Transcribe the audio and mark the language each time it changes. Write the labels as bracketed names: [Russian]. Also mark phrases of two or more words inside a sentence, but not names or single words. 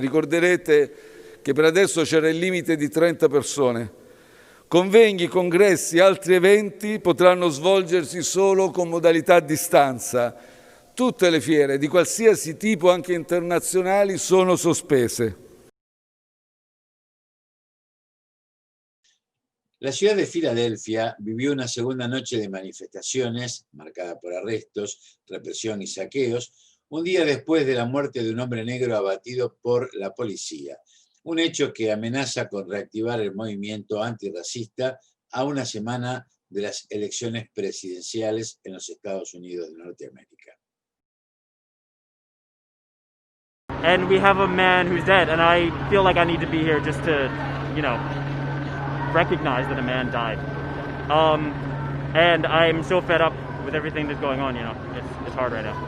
[Italian] Ricorderete che per adesso c'era il limite di 30 persone. Convegni, congressi, altri eventi potranno svolgersi solo con modalità a distanza. Tutte le fiere di qualsiasi tipo, anche internazionali, sono sospese. [Spanish] La ciudad de Filadelfia vivió una segunda noche de manifestaciones, marcada por arrestos, represión y saqueos, un día después de la muerte de un hombre negro abatido por la policía. Un hecho que amenaza con reactivar el movimiento antirracista a una semana de las elecciones presidenciales en los Estados Unidos de Norteamérica. [English] And we have a man who's dead, and I feel like I need to be here just to, recognize that a man died. And I'm so fed up with everything that's going on, it's hard right now.